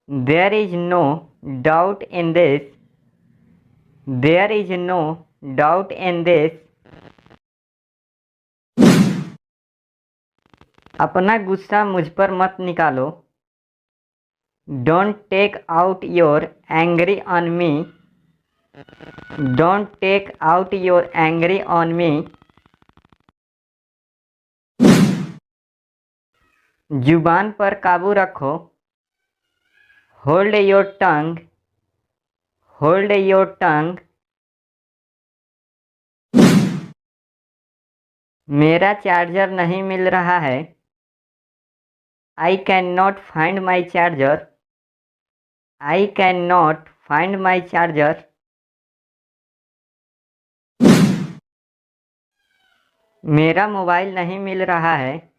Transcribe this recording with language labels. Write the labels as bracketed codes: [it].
[en] There is no doubt in this. There is no doubt in this. [hi] अपना गुस्सा मुझ पर मत निकालो। [en] Don't take out your angry on me. Don't take out your angry on me. [hi] जुबान पर काबू रखो। [en] Hold your tongue. Hold your tongue. [hi] मेरा चार्जर नहीं मिल रहा है। [en] I cannot find my charger. I cannot find my charger. [hi] मेरा mobile नहीं मिल रहा है।